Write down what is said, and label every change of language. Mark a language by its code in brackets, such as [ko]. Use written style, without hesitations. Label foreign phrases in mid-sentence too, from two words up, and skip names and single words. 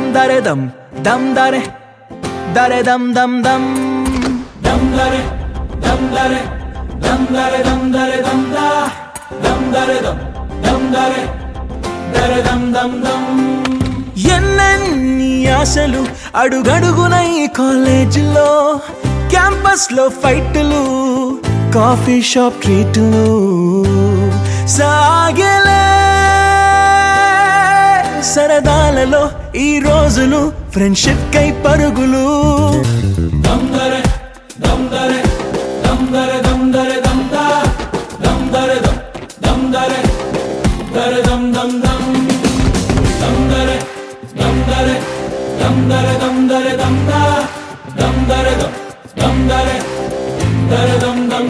[te] dare dam dare dam dam dam dam dare dam dare dam dare dam dare dam da dam dare dam dare dam dam dam ఎన్నెన్ని ఆశలు అడుగడుగున ఈ కాలేజీలో క్యాంపస్ లో ఫైట్లు కాఫీ షాప్ ట్రీట్లు సాగలే సరదాలలో ఈ రోజులు ఫ్రెండ్షిప్ కై పరుగులు దమ్ దరే దమ్ దరే దమ్ దరే దమ్ దరే దమ్ దా దమ్ దరే దమ్ దరే దరే దమ్ దమ్ దమ్ దమ్ దరే దమ్ దరే దమ్ దరే దమ్ దరే దమ్ దా దమ్ దరే దమ్ దరే దరే దమ్